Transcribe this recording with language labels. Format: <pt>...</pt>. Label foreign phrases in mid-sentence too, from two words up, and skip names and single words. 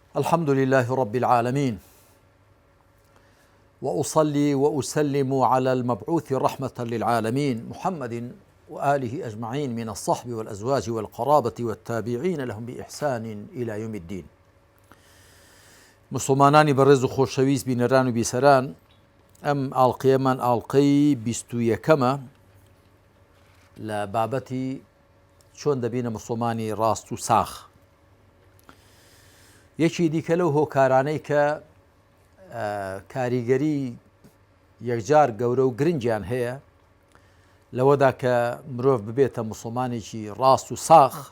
<ar>الحمد لله رب العالمين، وأصلي وأسلم على المبعوث رحمة للعالمين محمد وآله أجمعين من الصحب والأزواج والقرابة والتابعين لهم بإحسان إلى يوم الدين.</ar> <ckb>مسلمانانی بەڕێز و خۆشەویست بینەران و بیسەران، ئەم ئاڵقەیەمان ئاڵقەی 21ەمە لە بابەتی چۆن دەبینە مسلمانی ڕاست و ساخ. یەکی دیکە لەو هۆکارانەی کە کاریگەری یەکجار گەورە و گرنگیان هەیە لەوەدا کە مرۆڤ ببێتە مسلمانێکی ڕاست و ساخ.</ckb>